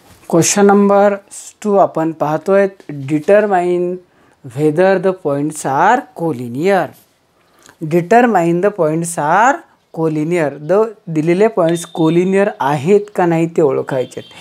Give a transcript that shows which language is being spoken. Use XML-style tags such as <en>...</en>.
<mr>Question number 2 आपण पाहतोय.</mr> <en>Determine whether the points are collinear. Determine the points are collinear.</en> <mr>दिलेले points collinear आहेत का नाही ते ओळखायचे.</mr>